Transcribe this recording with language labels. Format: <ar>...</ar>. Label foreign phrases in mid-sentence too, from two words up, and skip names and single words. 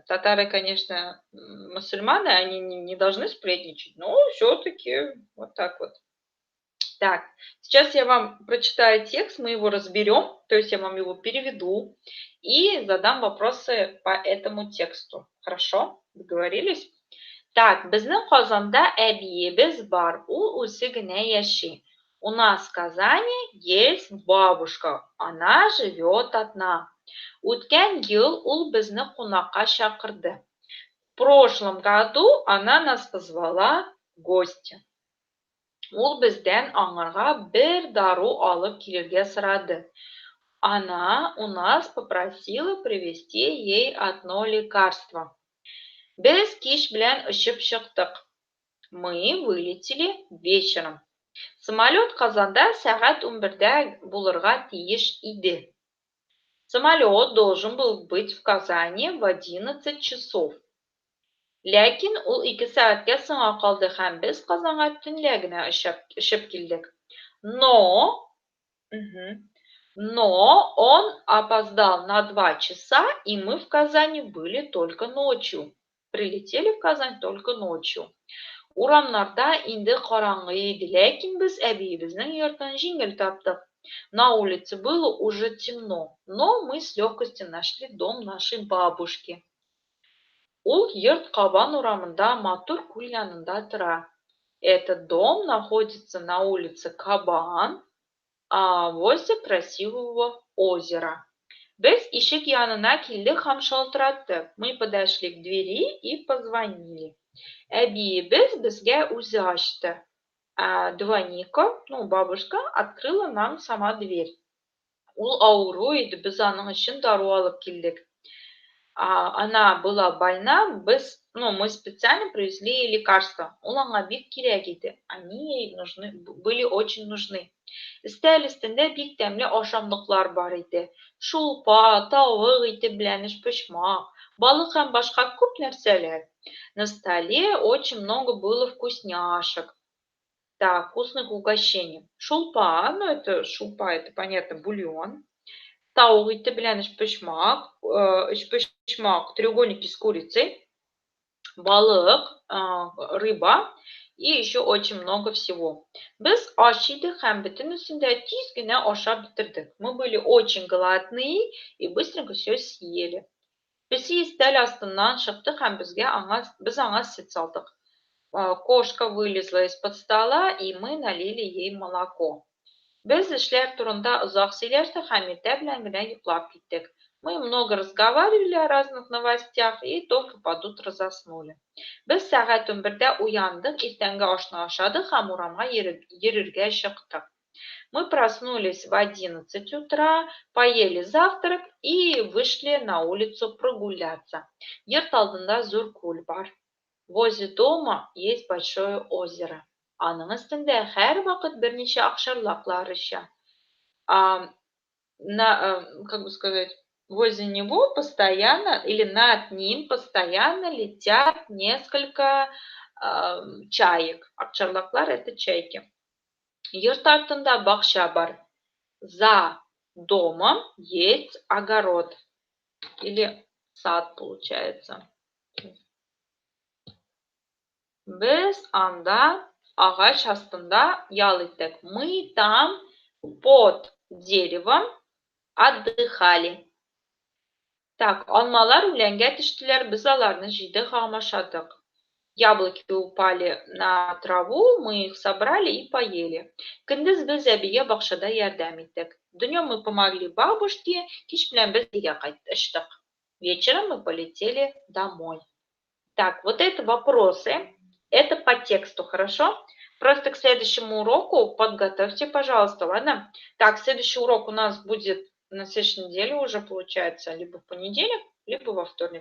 <ru>Татары, конечно, мусульманы, они не должны сплетничать, но все-таки вот так вот. Так, сейчас я вам прочитаю текст, мы его разберем, то есть я вам его переведу и задам вопросы по этому тексту. Хорошо? Договорились? Так,</ru> <tt>безнең Казанда әбиебез бар, ул үзе генә яши.</tt> <ru>У нас в Казани есть бабушка, она живет одна.</ru> <tt>Үткән ел ул безне кунакка чакырды.</tt> <ru>В прошлом году она нас позвала в гости.</ru> <tt>Ул бездән аңарга бер дару алып килергә сорады.</tt> <ru>Она у нас попросила привезти ей одно лекарство.</ru> <tt>Без кич белән очып чыктык.</tt> <ru>Мы вылетели вечером.</ru> <tt>Самолет Казанда сәгать 11-дә булырга тиеш иде.</tt> <ru>Самолет должен был быть в Казани в 11 часов.</ru> <tt>Ләкин ул 2 сәгатькә соңга калды һәм без Казанга төнлә генә очып килдек.</tt> <ru>Но он опоздал на 2 часа, и мы в Казани были только ночью. Прилетели в Казань только ночью.</ru> <tt>Урамнарда инде караңгы иде, ләкин без әбиебезнең йортын җиңел таптык.</tt> <ru>На улице было уже темно, но мы с легкостью нашли дом нашей бабушки.</ru> <tt>Ул йорт Кабан урамында матур күл янында тора.</tt> <ru>Этот дом находится на улице Кабан, возле красивого озера.</ru> <tt>Без ишек янына килдек һәм шалтыраттык.</tt> <ru>Мы подошли к двери и позвонили.</ru> <tt>Әбиебез безгә үзе ачты.</tt> <ru>Двойника, ну, бабушка, открыла нам сама дверь.</ru> <tt>Ул авыру иде, без аның өчен дару алып килдек.</tt> <ru>Она была больна, мы специально привезли ей лекарства.</ru> <tt>Ул аңа бик кирәк иде.</tt> <ru>Они ей были очень нужны.</ru> <tt>Өстәл өстендә бик тәмле ашамлыклар бар иде. Шулпа, тавык ите белән эчпочмак, балык һәм башка күп нәрсәләр.</tt> <ru>На столе очень много было вкусняшек. Так, вкусных угощений. Шулпа, шулпа, это понятно, бульон.</ru> <tt>Таук ите белән эчпочмак,</tt> <ru>треугольники с курицей, балык, рыба и еще очень много всего.</ru> <tt>Без аш идек һәм бөтенесен дә тиз генә ашап бетердек.</tt> <ru>Мы были очень голодные и быстренько все съели.</ru> <tt>Песи өстәл астыннан чыктык һәм без аңа сөт салдык.</tt> <ru>Кошка вылезла из-под стола, и мы налили ей молоко.</ru> <tt>Без эшләр турында озак сөйләштек һәм иртә белән генә йоклап киттек.</tt> <ru>Мы много разговаривали о разных новостях и только под утро заснули.</ru> <tt>Без сәгать 11-дә уяндык, иртәнге ашны ашадык һәм урамга йөрергә чыктык.</tt> <ru>Мы проснулись в 11 утра, поели завтрак и вышли на улицу прогуляться.</ru> <tt>Йорт алдында зур күл бар.</tt> <ru>Возле дома есть большое озеро.</ru> <tt>Аның өстендә һәр вакыт берничә акчарлаклар оча.</tt> <ru>Как бы сказать, возле него постоянно или над ним постоянно летят несколько чаек. Акчарлаклар это чайки.</ru> <tt>Йорт артында бакча бар.</tt> <ru>За домом есть огород. Или сад, получается.</ru> <tt>Biz anda ağaç astında yal ettik.</tt> <ru>Мы там под деревом отдыхали. Так,</ru> <tt>алмалар үләнгә төштеләр, без аларны җыйдык, амашадык.</tt> <ru>Яблоки упали на траву, мы их собрали и поели.</ru> <tt>Көндез без әбигә бакчада ярдәм иттек.</tt> <ru>Днем мы помогли бабушке,</ru> <tt>кич белән без өйгә кайттык.</tt> <ru>Вечером мы полетели домой. Так, вот это вопросы. Это по тексту, хорошо? Просто к следующему уроку подготовьте, пожалуйста, ладно? Так, следующий урок у нас будет на следующей неделе уже, получается, либо в понедельник, либо во вторник.</ru>